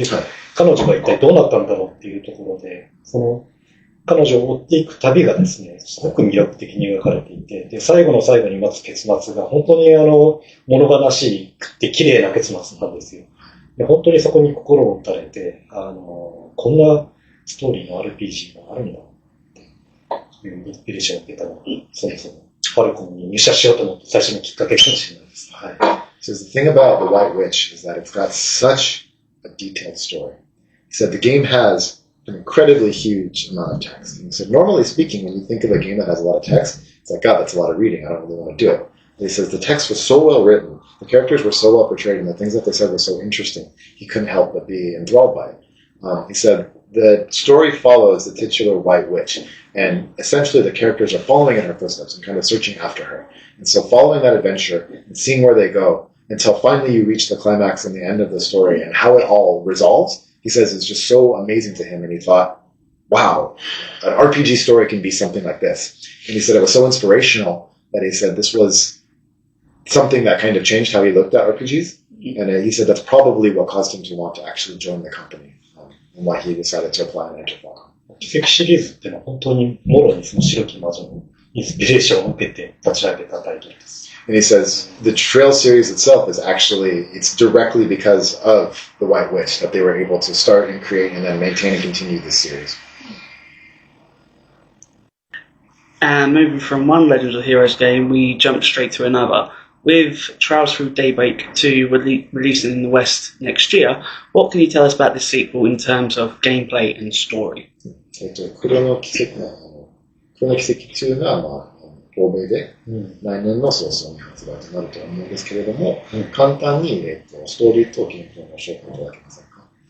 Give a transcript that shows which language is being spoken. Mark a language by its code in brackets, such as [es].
[ja] で、彼女が一体どうなったんだろうっていうところで、その、彼女を追っていく旅がですね、すごく魅力的に描かれていて、で、最後の最後に待つ結末が本当に物悲しくて綺麗な結末なんですよ。で、本当にそこに心を打たれて、こんなストーリーの RPG があるんだっていうインスピレーションを受けたのが、そもそもファルコムに入社しようと思って最初のきっかけかもしれないです。はい。 [en] So the thing about The White Witch is that it's got such a detailed story. He said the game has an incredibly huge amount of text. And he said, normally speaking, when you think of a game that has a lot of text, it's like, God, that's a lot of reading. I don't really want to do it. But he says the text was so well written, the characters were so well portrayed, and the things that they said were so interesting, he couldn't help but be enthralled by it. He said the story follows the titular White Witch, and essentially the characters are following in her footsteps and kind of searching after her. And so following that adventure and seeing where they go, until finally you reach the climax and the end of the story and how it all resolves, he says it's just so amazing to him. And he thought, wow, an RPG story can be something like this. And he said it was so inspirational that he said this was something that kind of changed how he looked at RPGs. And he said that's probably what caused him to want to actually join the company and why he decided to apply and enter Falcom. [ja] 奇跡シリーズっていうのは本当にもろにその白き魔女のインスピレーションを受けて立ち上げたタイトルです。 [en] And he says the Trail series itself is actually, it's directly because of the White Witch that they were able to start and create and then maintain and continue this series. And moving from one Legends of Heroes game, we jump straight to another. With Trails Through Daybreak 2 releasing in the West next year, what can you tell us about this sequel in terms of gameplay and story? [ja] 黒の奇跡2が、欧米で来年の早々に発売となると思うんですけれども、簡単に、ストーリーとゲームプレイの紹介いただけませんか？